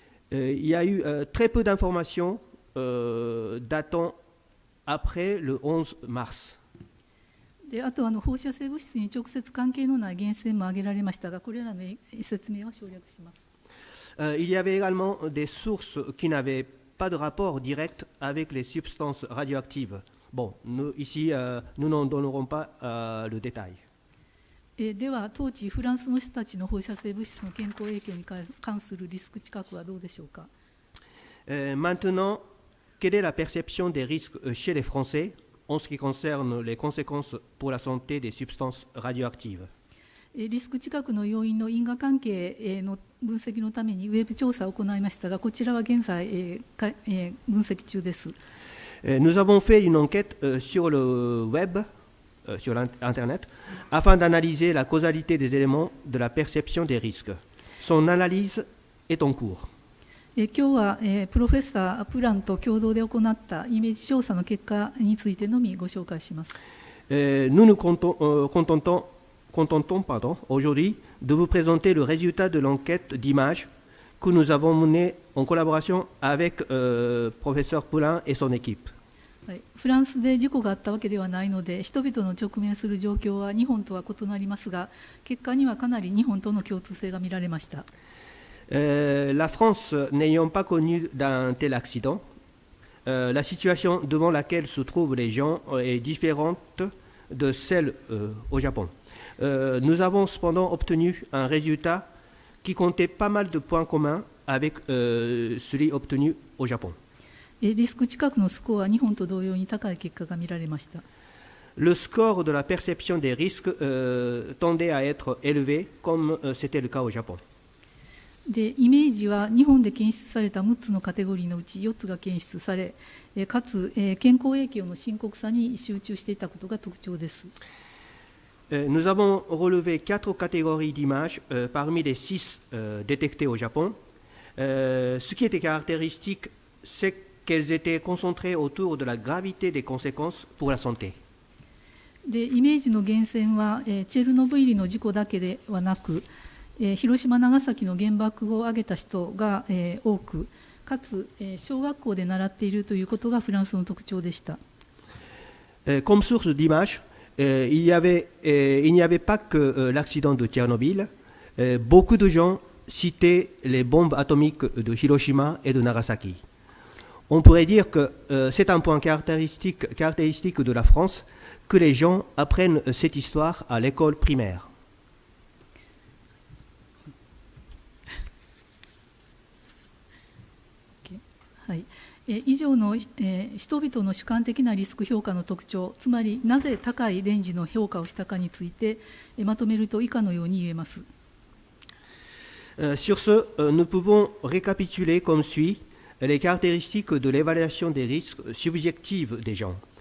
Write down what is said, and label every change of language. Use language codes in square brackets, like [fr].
[fr] Il y a eu très peu d'informations datant après le 11 mars. [ja] で、あと放射性物質に直接関係のない源泉も挙げられましたが、これらの説明は省略します。 [fr] Il y avait également des sources qui n'avaient pas de rapport direct avec les substances radioactives. Bon, ici, nous n'en donnerons pas le détail. [ja] では当地フランスの人たちの放射性物質の健康影響に関するリスク知覚はどうでしょうか。 [fr] Maintenant, quelle est la perception des risques chez les Français en ce qui concerne les conséquences pour la santé des substances radioactives? [ja] リスク知覚の要因の因果関係の分析のためにウェブ調査を行いましたが、こちらは現在分析中です。 [fr] Nous avons fait une enquête sur le web, sur l'Internet, afin d'analyser la causalité des éléments de la perception des risques. Son analyse est en cours. [ja] 今日はプロフェッサープランと共同で行ったイメージ調査の結果についてのみご紹介します。 [fr] Nous nous contentons aujourd'hui de vous présenter le résultat de l'enquête d'image que nous avons menée en collaboration avec professeur Poulain et son équipe. [ja] フランスで事故があったわけではないので、人々の直面する状況は日本とは異なりますが、結果にはかなり日本との共通性が見られました。 [fr] La France n'ayant pas connu d'un tel accident, la situation devant laquelle se trouvent les gens est différente de celle au Japon. Nous avons cependant obtenu un résultat qui comptait pas mal de points communs avec celui obtenu au Japon. [ja] リスク知覚のスコアは日本と同様に高い結果が見られました。 [fr] Le score de la perception des risques tendait à être élevé comme c'était le cas au Japon. [ja] でイメージは日本で検出された6つのカテゴリーのうち4つが検出され、かつ健康影響の深刻さに集中していたことが特徴です。 [fr] Nous avons relevé 4 catégories d'images parmi les 6 détectées au Japon. Ce qui était caractéristique, c'est qu'elles étaient concentrées autour de la gravité des conséquences pour la santé. [ja] でイメージの源泉はチェルノブイリの事故だけではなく、広島、長崎の原爆を挙げた人が多く、かつ小学校で習っているということがフランスの特徴でした。 [fr] Comme source d'image, il n'y avait pas que l'accident de Tchernobyl. Beaucoup de gens citaient les bombes atomiques de Hiroshima et de Nagasaki. On pourrait dire que c'est un point caractéristique de la France que les gens apprennent cette histoire à l'école primaire. [ja] はい、以上の、人々の主観的なリスク評価の特徴、つまりなぜ高いレンジの評価をしたかについて、まとめると以下のように言えます。 [fr] Sur ce, nous pouvons récapituler comme suit les caractéristiques de l'évaluation des risques subjectives des gens.